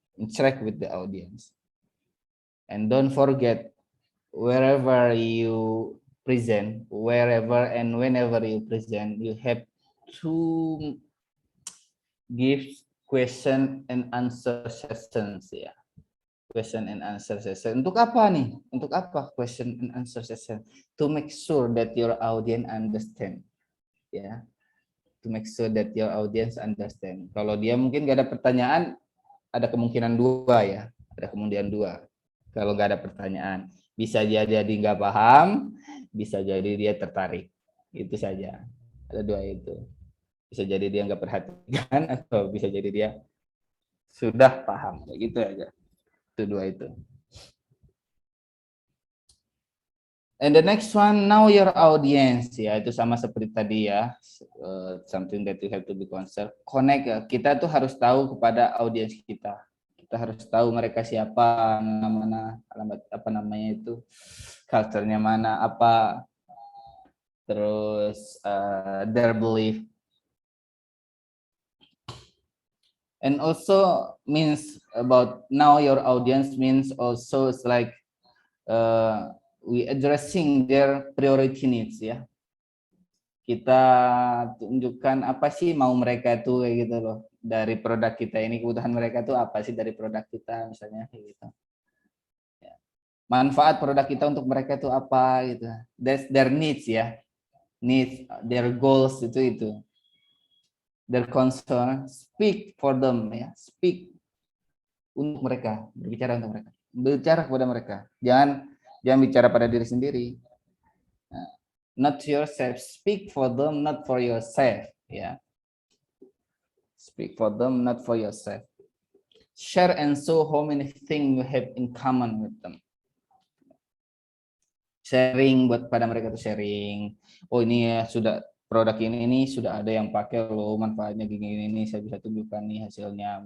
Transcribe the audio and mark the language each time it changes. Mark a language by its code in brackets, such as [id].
[en] Interact with the audience. And don't forget, wherever you present, wherever and whenever you present, you have to give question and answer sessions, ya. Question and answer session. [id] Untuk apa nih? Untuk apa [en] question and answer session? To make sure that your audience understand, ya. To make sure that your audience understand. [id] Kalau dia mungkin gak ada pertanyaan, ada kemungkinan dua ya. Ada kemungkinan dua. Kalau gak ada pertanyaan, bisa jadi nggak paham, bisa jadi dia tertarik. Itu saja. Ada dua itu. Bisa jadi dia nggak perhatikan, atau bisa jadi dia sudah paham. Kayak gitu aja. Itu dua itu. [en] And the next one, know your audience, ya, [id] itu sama seperti tadi ya, [en] something that you have to be concerned. [id] Connect, ya. Kita tuh harus tahu kepada audiens kita. Kita harus tahu mereka siapa, mana, alamat apa namanya itu, culture-nya mana, apa, terus [en] their belief. And also means about know your audience means also it's like we addressing their priority needs, ya. [id] Kita tunjukkan apa sih mau mereka tuh kayak gitu loh. Dari produk kita ini, kebutuhan mereka tuh apa sih dari produk kita misalnya kayak gitu. Ya. Manfaat produk kita untuk mereka tuh apa gitu. [en] That's their needs, ya. Needs, [id] their goals itu. [en] Their concern, speak for them, ya. [id] Speak untuk mereka, berbicara untuk mereka. Berbicara kepada mereka. Jangan bicara pada diri sendiri. [en] Nah, not yourself, speak for them, not for yourself, ya. Speak for them, not for yourself. Share and show how many things you have in common with them. [id] Sharing buat pada mereka tuh sharing. Oh ini ya sudah produk ini sudah ada yang pakai loh, manfaatnya gini ini saya bisa tunjukkan nih hasilnya.